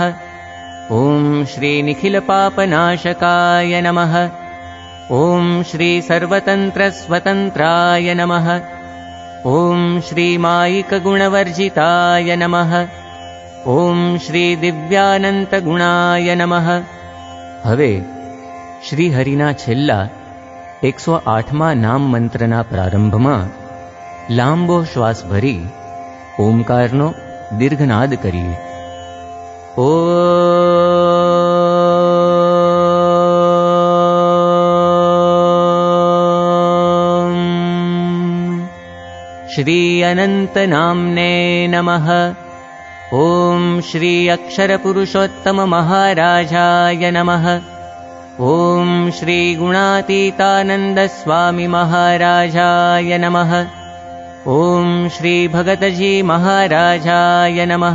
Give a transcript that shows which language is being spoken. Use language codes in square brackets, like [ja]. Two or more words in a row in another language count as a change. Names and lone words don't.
[sa] ॐ श्री निखिलपापनाशकाय नमः। ॐ श्री सर्वतन्त्रस्वतन्त्राय नमः। ॐ श्री मायिकगुणवर्जिताय नमः। ॐ श्री दिव्यानन्तगुणाय नमः। [gu] હવે શ્રીહરિના છેલ્લા 108મા નામ મંત્રના પ્રારંભમાં લાંબો શ્વાસ ભરી ઓમકારનો દીર્ઘનાદ કરીએ. ઓ શ્રી અનંત નામને નમઃ. [sa] ॐ श्री अक्षरपुरुषोत्तम महाराजाय नमः। ॐ श्री गुणातीतानंद स्वामी महाराजाय नमः। ॐ श्री भगतजी महाराजाय नमः।